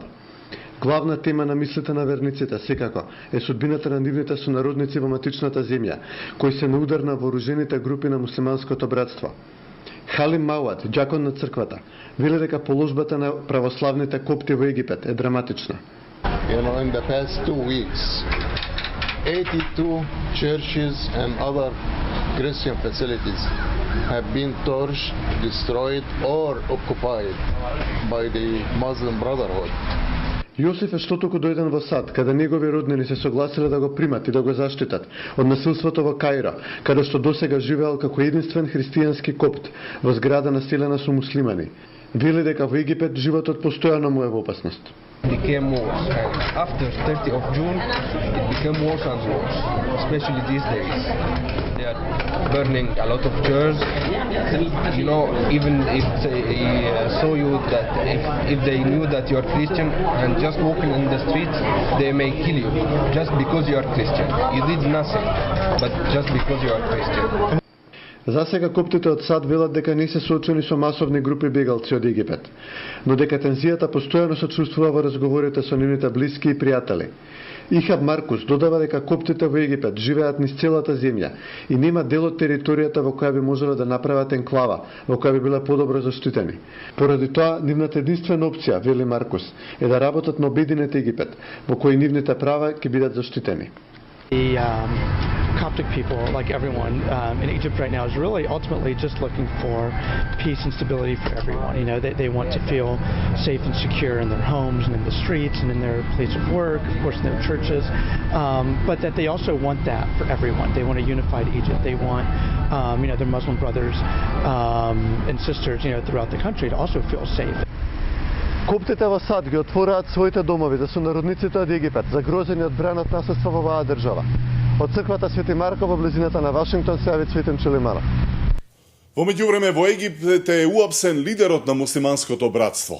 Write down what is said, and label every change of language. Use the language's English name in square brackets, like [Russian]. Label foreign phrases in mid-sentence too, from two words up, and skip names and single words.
[Macedonian] Главна тема на мислите на верниците секако е судбината на нивните сонародници во матичната земја, кои се на удар на вооружените групи на муслиманското братство. Халим Мауат, џакон на црквата, вели дека положбата на православните копти во Египет е драматична. [English] You know, in the past 2 weeks, 82 churches and other Christian facilities have been torched, destroyed or occupied by the Muslim Brotherhood. [Macedonian] Јосиф е што току дојден во САД, каде негови роднини се согласиле да го примат и да го заштитат од насилството во Каиро, каде што досега живеел како единствен христијански копт во зграда населена со муслимани. Вели дека во Египет животот постојано му е во опасност. [English] Became worse. After 30 of June, it became worse and worse, especially these days. They are burning a lot of churches. You know, even if they saw you that if they knew that you are Christian and just walking in the streets, they may kill you just because you are Christian. You did nothing, but just because you are Christian. [Macedonian] За сега коптите од САД велат дека не се соочени со масовни групи бегалци од Египет, но дека тензијата постојано се чувствува во разговорите со нивните блиски и пријатели. Ихаб Маркус додава дека коптите во Египет живеат низ целата земја и нема дел од територијата во која би можеле да направат енклава, во која би биле подобро заштитени. Поради тоа, нивната единствена опција, вели Маркус, е да работат на обединет Египет, во кој нивните права ќе бидат заштитени. [English] Coptic people, like everyone in Egypt right now, is really ultimately just looking for peace and stability for everyone. You know, they want to feel safe and secure in their homes and in the streets and in their place of work, of course in their churches, but that they also want that for everyone. They want a unified Egypt. They want, you know, their Muslim brothers and sisters, you know, throughout the country to also feel safe. [Macedonian] Коптите во САД ги отвораат своите домови за сонародниците од Египет, загрозени од бранот насилство во оваа држава. Од црквата Свети Марко во близината на Вашингтон се јави Цветен Челиманов. Во меѓувреме во Египет е уапсен лидерот на муслиманското братство.